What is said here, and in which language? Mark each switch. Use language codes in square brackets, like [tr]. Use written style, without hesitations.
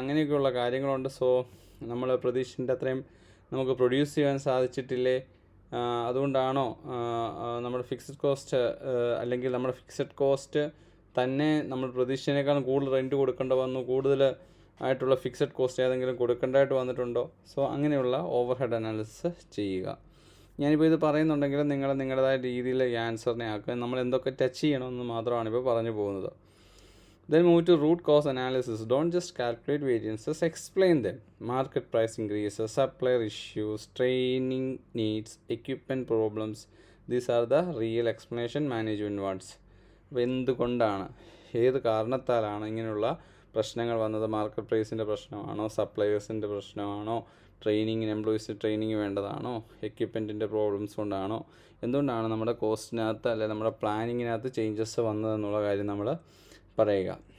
[ml] അങ്ങനെയൊക്കെയുള്ള കാര്യങ്ങളുണ്ട്. സോ നമ്മൾ പ്രതീക്ഷിച്ച അത്രയും നമുക്ക് പ്രൊഡ്യൂസ് ചെയ്യാൻ സാധിച്ചിട്ടില്ലേ, അതുകൊണ്ടാണോ നമ്മുടെ ഫിക്സഡ് കോസ്റ്റ് അല്ലെങ്കിൽ നമ്മുടെ ഫിക്സഡ് കോസ്റ്റ് തന്നെ നമ്മൾ പ്രതീക്ഷിച്ചതിനേക്കാളും കൂടുതൽ റെൻറ്റ് കൊടുക്കേണ്ടി വന്നു, കൂടുതൽ ആയിട്ടുള്ള ഫിക്സഡ് കോസ്റ്റ് ഏതെങ്കിലും കൊടുക്കേണ്ടതായിട്ട് വന്നിട്ടുണ്ടോ? സോ അങ്ങനെയുള്ള ഓവർ ഹെഡ് അനാലിസിസ് ചെയ്യുക. ഞാനിപ്പോൾ ഇത് പറയുന്നുണ്ടെങ്കിൽ നിങ്ങൾ നിങ്ങളുടേതായ രീതിയിൽ ഈ ആൻസറിനെ ആക്കുക. നമ്മൾ എന്തൊക്കെ ടച്ച് ചെയ്യണമെന്ന് മാത്രമാണ് ഇപ്പോൾ പറഞ്ഞു പോകുന്നത്. [en] Then move to root cause analysis. Don't just calculate variances, explain them. Market price increases, supplier issues, training needs, equipment problems. These are the real explanation management wants. [ml] അപ്പോൾ എന്തുകൊണ്ടാണ്, ഏത് കാരണത്താലാണ് ഇങ്ങനെയുള്ള പ്രശ്നങ്ങൾ വന്നത്? മാർക്കറ്റ് പ്രൈസിൻ്റെ പ്രശ്നമാണോ, സപ്ലയേഴ്സിൻ്റെ പ്രശ്നമാണോ, ട്രെയിനിങ്ങിന് എംപ്ലോയീസ് ട്രെയിനിങ് വേണ്ടതാണോ, എക്യുപ്മെൻറ്റിൻ്റെ പ്രോബ്ലംസ് കൊണ്ടാണോ, എന്തുകൊണ്ടാണ് നമ്മുടെ കോസ്റ്റിനകത്ത് അല്ലെങ്കിൽ നമ്മുടെ പ്ലാനിങ്ങിനകത്ത് ചേഞ്ചസ് വന്നതെന്നുള്ള കാര്യം നമ്മൾ പറയുക.